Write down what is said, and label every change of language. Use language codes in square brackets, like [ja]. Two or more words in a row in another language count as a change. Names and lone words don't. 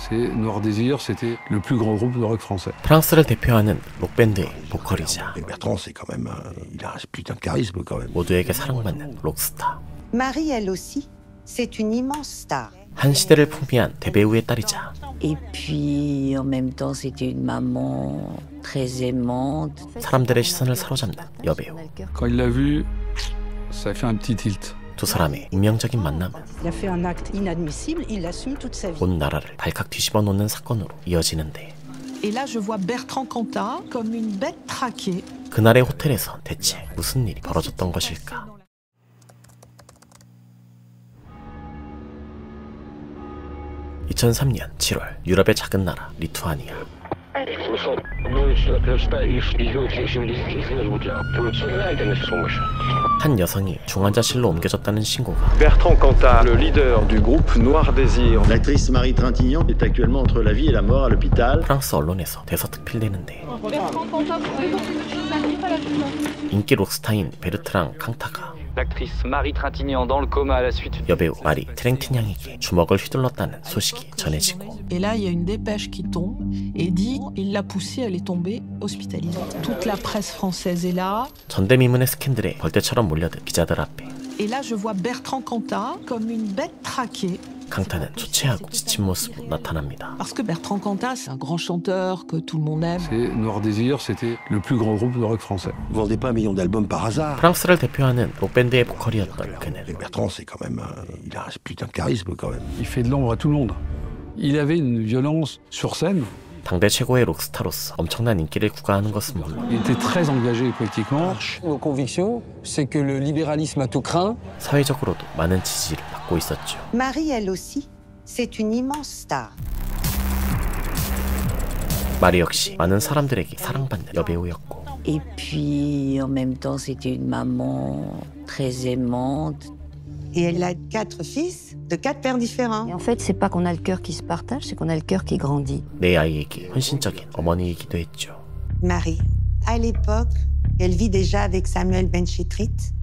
[fr] C'est Noir Désir, c'était le plus grand groupe de rock français. [ko] 프랑스를 대표하는 록밴드의 보컬이자 [fr] Bertrand, c'est quand même il a un putain de charisme quand même. [ko] 모두에게 사랑받는 록스타. [fr] Marie, elle aussi, c'est une immense star. [ko] 한 시대를 풍미한 대배우의 딸이자 [fr] Et puis, en même temps, c'était une maman très aimante. [ko] 사람들의 시선을 사로잡는 여배우. [fr] Quand il l'a vu, ça a fait un petit tilt. [ko] 두 사람의 운명적인 만남은 [fr] Il a fait un acte inadmissible, il l'assume toute sa vie. [ko] 온 나라를 발칵 뒤집어 놓는 사건으로 이어지는데 [fr] Et là, je vois Bertrand Cantat comme une bête traquée. [ko] 그날의 호텔에서 대체 무슨 일이 벌어졌던 것일까? 2003년 7월 유럽의 작은 나라 리투아니아. 한 여성이 중환자실로 옮겨졌다는 신고가 [fr] Bertrand Cantat, le leader du groupe Noir Désir. L'actrice Marie Trintignant est actuellement entre la vie et la mort à l'hôpital. [ko] 프랑스 언론에서 대서특필되는데 인기 록스타인 베르트랑 캉타가 [fr] L'actrice Marie Trintignant dans le coma à la suite. [ko] 여배우 마리 트랭티냥에게 주먹을 휘둘렀다는 소식이 전해지고 [fr] Et là, il y a une dépêche qui tombe et dit il l'a poussée, elle est tombée hospitalisée. Toute la presse française est là. [ko] 전대미문의 스캔들에 벌떼처럼 몰려든 기자들 앞에 [fr] Et là, je vois Bertrand Cantat comme une bête traquée. [ko] 캉타는 초췌하고 지친 모습으로 나타납니다. [fr] Parce que Bertrand Cantat, c'est un grand chanteur que tout le monde aime. C'est Noir Désir, c'était le plus grand groupe de rock français. Vous vendez pas un million d'albums par hasard. [ko] 프랑스를 대표하는 록밴드의 보컬이었던 그는 [fr] Bertrand, c'est quand même il a un putain de charisme quand même. Il fait de l'ombre à tout le monde. Il avait une violence sur scène. [ko] 당대 최고의 록스타로서 엄청난 인기를 구가하는 것은 물론 [fr] Il était très engagé politiquement. Nos convictions, c'est que le libéralisme a tout craint. [ko] 사회적으로도 많은 지지를 받고 있었죠. [fr] Marie, elle aussi, c'est une immense star. [ko] 마리 역시 많은 사람들에게 사랑받는 여배우였고 [fr] Et puis, en même temps, c'était une maman très aimante. Et elle a 4 fils de 4 pères différents. Et en fait, c'est pas qu'on a le cœur qui se partage, c'est qu'on a le cœur qui grandit. [ko] 내 아이에게 헌신적인 어머니이기도 했죠. [fr] Marie, à l'époque, elle vit déjà avec Samuel Benchetrit.